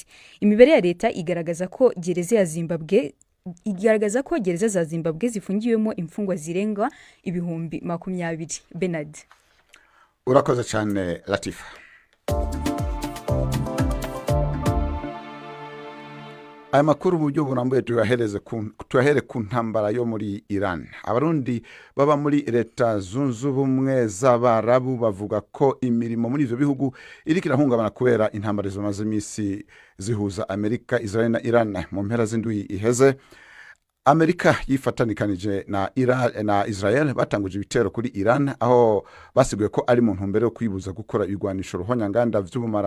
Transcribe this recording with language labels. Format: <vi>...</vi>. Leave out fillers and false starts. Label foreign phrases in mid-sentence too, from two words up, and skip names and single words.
<rw>Imibare ya leta igaragaza ko gereza za Zimbabwe zifungiwemo imfungwa zirenga 20,000. Bernard,</rw> <rn>urakoze cyane Latifa. Aya makuru mu buryo burambuye tuyahere ku ntambara yo muri Iran. Abarundi baba muri leta zunze ubumwe z'Abarabu bavuga ko imirimo muri ivyo bihugu iriko irahungabana kubera intambara zimaze imisi zihuza Amerika, Israel na Iran. Mu mpera z'indwi iheze Amerika yifatanikanije na Israel batanguje ibitero kuri Iran, aho basiguye ko ari mu ntumbero yo kwibuza gukora ibigwanisho ruhonyanganda vy'ubumara.</rn>